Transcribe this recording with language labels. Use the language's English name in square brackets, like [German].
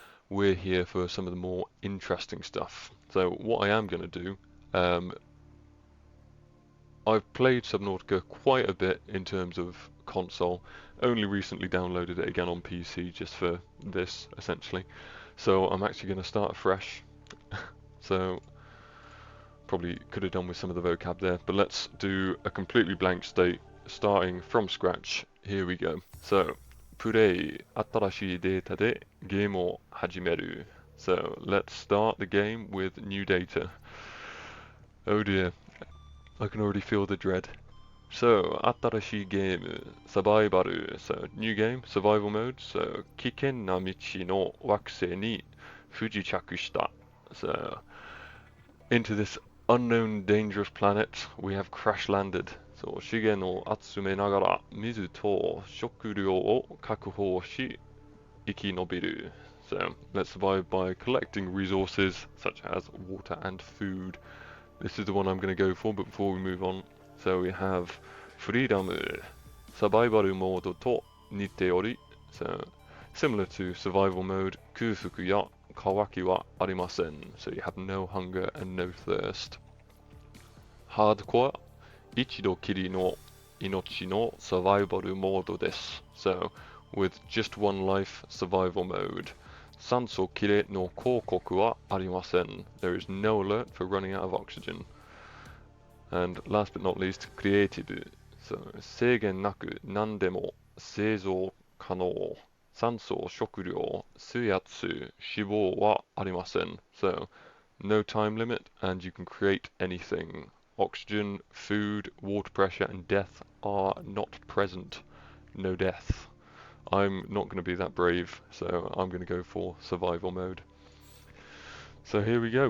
[English] We're here for some of the more interesting stuff. So what I am going to do, I've played Subnautica quite a bit in terms of console, only recently downloaded it again on PC just for this, essentially. So I'm actually going to start fresh. So probably could have done with some of the vocab there, but let's do a completely blank state, starting from scratch. Here we go. So, play [Japanese] 新しいデータでゲームを始める. [English] So let's start the game with new data. Oh dear, I can already feel the dread. So, [Japanese] 新しいゲーム [English] survival. So new game, survival mode. [Japanese] So 危険な道の惑星に不時着した. [English] So into this unknown dangerous planet we have crash landed. [Japanese] そう資源を集めながら水と食料を確保し生き延びる. [English] So let's survive by collecting resources such as water and food. This is the one I'm going to go for, but before we move on, so we have freedom, survival mode [Japanese] と似ており, [English] so similar to survival mode, [Japanese] 空腹や kawaki wa arimasen. [English] So you have no hunger and no thirst. [Japanese] Hardcore, ichido kiri no inochi no survival mode desu. [English] So with just one life, survival mode. [Japanese] Sanso kire no koukoku wa arimasen. [English] There is no alert for running out of oxygen. And last but not least, creative. [Japanese] So 制限なく何でも製造可能。酸素、食料、水圧、脂肪はありません。 [English] So, no time limit, and you can create anything. Oxygen, food, water pressure, and death are not present. No death. I'm not going to be that brave, so I'm going to go for survival mode. So here we go.